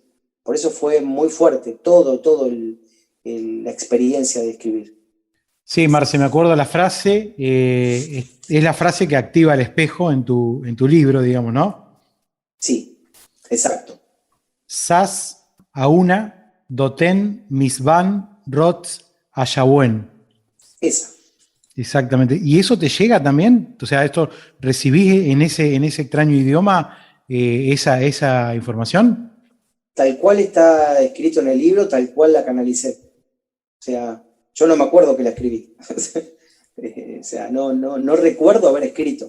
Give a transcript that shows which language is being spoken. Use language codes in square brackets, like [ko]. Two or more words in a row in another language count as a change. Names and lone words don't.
[es] Por eso fue muy fuerte la experiencia de escribir. Sí, Marce, me acuerdo la frase, es la frase que activa el espejo en tu libro, digamos, ¿no? Sí, exacto. Sas auna doten misvan rots ayahuen. Esa. Exactamente. ¿Y eso te llega también? O sea, ¿esto recibís en ese extraño idioma esa información? Tal cual está escrito en el libro, tal cual la canalicé. O sea, yo no me acuerdo que la escribí. O sea, no recuerdo haber escrito.